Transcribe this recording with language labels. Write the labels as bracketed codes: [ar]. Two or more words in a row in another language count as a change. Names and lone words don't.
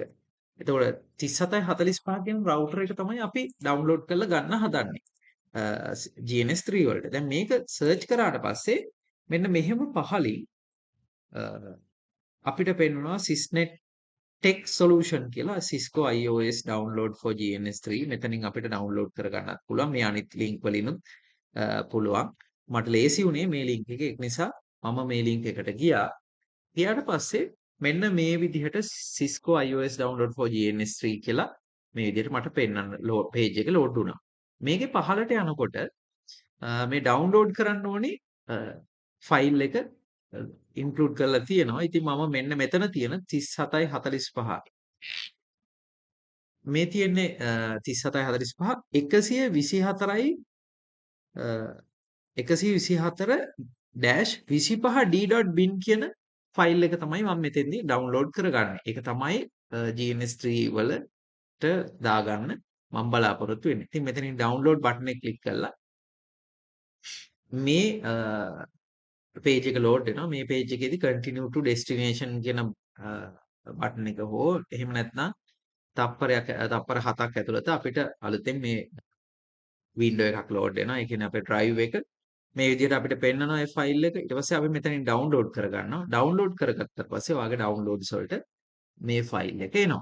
[si] එතකොට 3745 කියන router එක තමයි අපි download කරලා ගන්න හදන්නේ. GNS3 වලට. දැන් මේක search කරාට පස්සේ මෙන්න මෙහෙම පහලින් අපිට පෙන්වනවා sysnet tech solution කියලා Cisco iOS download for GNS3 මෙතනින් අපිට download කරගන්නත් පුළුවන්. මේ අනිත් link වලිනුත් පුළුවන්. මට ලේසි වුණේ මේ link එක. ඒක නිසා මම මේ link එකට ගියා. ගියාට පස්සේ මෙන්න මේ විදිහට Cisco iOS download for GNS3 කියලා මේ විදිහට මට පෙන්නන්න page එක load වුණා. මේකේ පහළට යනකොට මේ download කරන්න ඕනේ ෆයිල් එක include කරලා තියෙනවා. ඉතින් මම මෙන්න මෙතන තියෙන 3745 මේ තියෙන්නේ 3745 124යි 124-25d.bin කියන ෆයිල් එක තමයි මම මෙතෙන්දී ඩවුන්ලෝඩ් කරගන්නේ. ඒක තමයි GNS3 වලට දාගන්න මම බලාපොරොත්තු වෙන්නේ. ඉතින් මෙතනින් [en] download button [si] එක ක්ලික් කරලා මේ page එක load වෙනවා. මේ page එකේදී [en] continue to destination [si] කියන බටන් එක හෝ එහෙම නැත්නම් තප්පර 7ක් ඇතුළත අපිට අලුතෙන් මේ window එකක් load වෙනවා. ඒ කියන්නේ අපේ drive එක මේ විදිහට අපිට පෙන්නනවා ඒ ෆයිල් එක. ඊට පස්සේ අපි මෙතනින් ඩවුන්ලෝඩ් කරගන්නවා. ඩවුන්ලෝඩ් කරගත්තට පස්සේ ඔයාගේ ඩවුන්ලෝඩ්ස් වලට මේ ෆයිල් එක එනවා.